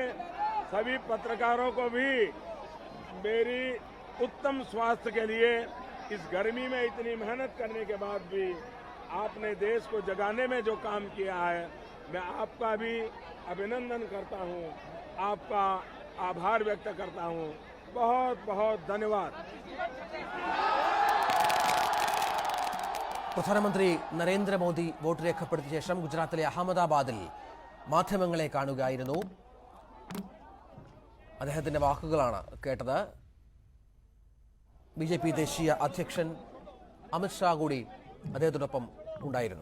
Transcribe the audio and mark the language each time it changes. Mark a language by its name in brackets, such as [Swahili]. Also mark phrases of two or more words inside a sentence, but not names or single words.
[Hindi] सभी पत्रकारों को भी मेरी उत्तम स्वास्थ्य के लिए, इस गर्मी में इतनी मेहनत करने के बाद भी आपने देश को जगाने में जो काम किया है, मैं आपका भी अभिनंदन करता हूं, आपका आभार व्यक्त करता हूं। बहुत बहुत धन्यवाद। [Malayalam] പ്രധാനമന്ത്രി നരേന്ദ്രമോദി വോട്ട് രേഖപ്പെടുത്തിയ ശേഷം ഗുജറാത്തിലെ അഹമ്മദാബാദിൽ മാധ്യമങ്ങളെ കാണുകയായിരുന്നു. അദ്ദേഹത്തിൻ്റെ വാക്കുകളാണ് കേട്ടത്. BJP ദേശീയ അധ്യക്ഷൻ അമിത്ഷാ കൂടി അദ്ദേഹത്തോടൊപ്പം ഉണ്ടായിരുന്നു.